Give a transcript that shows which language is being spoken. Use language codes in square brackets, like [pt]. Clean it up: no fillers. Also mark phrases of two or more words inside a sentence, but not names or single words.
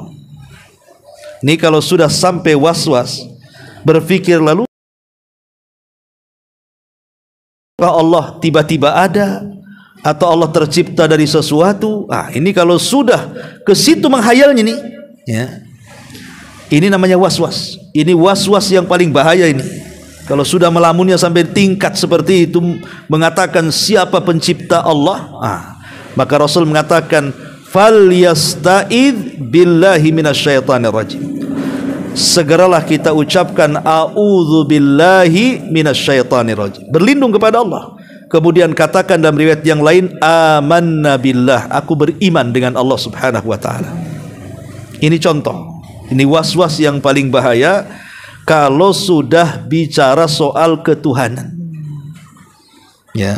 [id] Ini kalau sudah sampai was-was, berpikir lalu Allah tiba-tiba ada atau Allah tercipta dari sesuatu. Ini kalau sudah ke situ menghayalnya nih, ya. Ini namanya was-was. Ini was-was yang paling bahaya ini. Kalau sudah melamunnya sampai tingkat seperti itu, mengatakan siapa pencipta Allah, maka Rasul mengatakan [ar] فليستعذ بالله من الشيطان الرجيم. [id] Segeralah kita ucapkan [ar] أعوذ بالله من الشيطان الرجيم, [id] berlindung kepada Allah. Kemudian katakan dalam riwayat yang lain, [ar] آمنا بالله, [id] aku beriman dengan Allah [ar] سبحانه وتعالى. [id] Ini contoh. Ini was-was yang paling bahaya kalau sudah bicara soal ketuhanan. Ya.